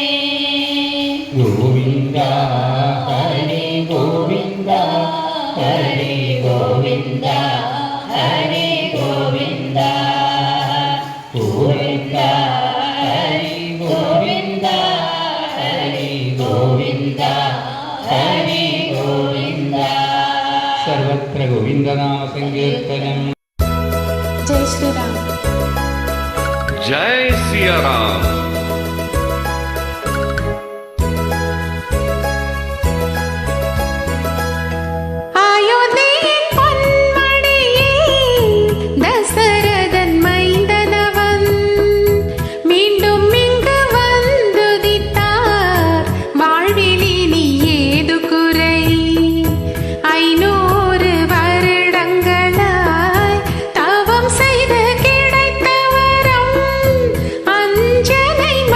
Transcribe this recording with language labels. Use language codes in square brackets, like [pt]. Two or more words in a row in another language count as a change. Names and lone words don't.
[ml] ഗോവിന്ദ ഹരി ഗോവിന്ദ ഹരി ഗോവിന്ദ ഹരി ഗോവിന്ദ. ഗോവിന്ദ ഹരി ഗോവിന്ദ ഹരി ഗോവിന്ദ ഹരി ഗോവിന്ദ. സർവത്ര ഗോവിന്ദനാമ സങ്കീർത്തനം. [hi] जय श्री राम. जय सिया राम. [ml] അയോധ്യയിൻ പൊന്മണിയിൽ ദശരഥൻ മൈന്ദനവൻ [ta] மீண்டும் இங்கு வந்துதித்தார் வாழ்விலினி ஏது குறை 500 வருடங்களாய் தவம் செய்து கிடைத்த வரம் அஞ்சனை